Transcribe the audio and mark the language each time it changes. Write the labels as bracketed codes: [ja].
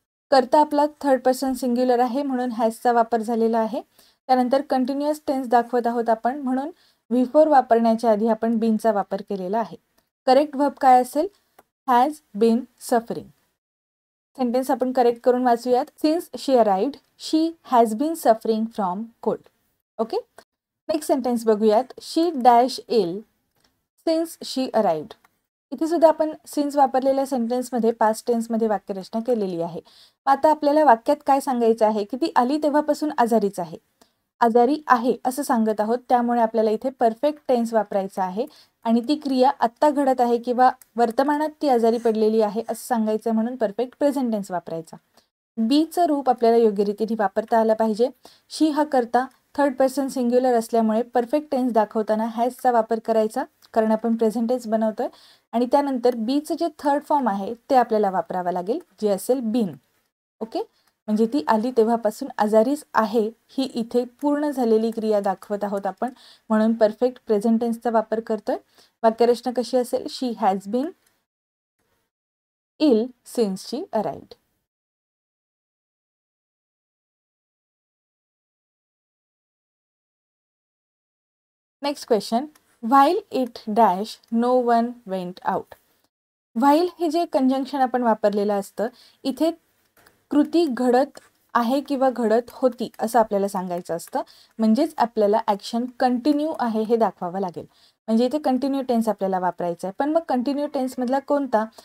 [mr] करता आपला third person singular आहे म्हणून हॅजचा वापर झालेला आहे. त्यानंतर कंटिन्युअस टेन्स दाखवत आहोत आपण, म्हणून V4 वापरण्याच्या आधी आपण बीनचा वापर केलेला आहे. करेक्ट व्हर्ब काय असेल? [en] Has been suffering. [mr] सेंटेन्स आपण करेक्ट करून वाचूयात. [en] Since she arrived she has been suffering from cold. Okay, next sentence [mr] बघूयात. [en] She dash ill since she arrived. [mr] इथे सुद्धा आपण सिन्स वापरलेल्या सेंटेन्समध्ये पास्ट टेन्समध्ये वाक्यरचना केलेली आहे. आता आपल्याला वाक्यात काय सांगायचं आहे की ती आली तेव्हापासून आजारीच आहे, आजारी आहे असं सांगत आहोत, त्यामुळे आपल्याला इथे परफेक्ट टेन्स वापरायचा आहे आणि ती क्रिया आत्ता घडत आहे किंवा वर्तमानात ती आजारी पडलेली आहे असं सांगायचं, म्हणून परफेक्ट प्रेझेंट टेन्स वापरायचा. बीचं रूप आपल्याला योग्य रीतीने वापरता आलं पाहिजे. शी हा करता थर्ड पर्सन सिंग्युलर असल्यामुळे परफेक्ट टेन्स दाखवताना हॅजचा वापर करायचा, कारण आपण प्रेझेंट टेन्स बनवतोय. आणि त्यानंतर बीचं जे थर्ड फॉर्म आहे ते आपल्याला वापरावं लागेल, जे असेल बीन. ओके, म्हणजे ती आली तेव्हापासून आजारीच आहे ही इथे पूर्ण झालेली क्रिया दाखवत आहोत आपण, म्हणून परफेक्ट प्रेझेंट टेन्सचा वापर करतोय. वाक्यरचना कशी असेल? [en] She has been ill since she arrived. Next question, while it dash no one went out. [mr] While हे जे कंजंक्शन आपण वापरलेलं असतं, इथे कृती घडत आहे किंवा घडत होती असं आपल्याला सांगायचं असतं, म्हणजेच आपल्याला ॲक्शन कंटिन्यू आहे हे दाखवावं लागेल. म्हणजे इथे कंटिन्यू टेन्स आपल्याला वापरायचा आहे. पण मग कंटिन्यू टेन्समधला कोणता?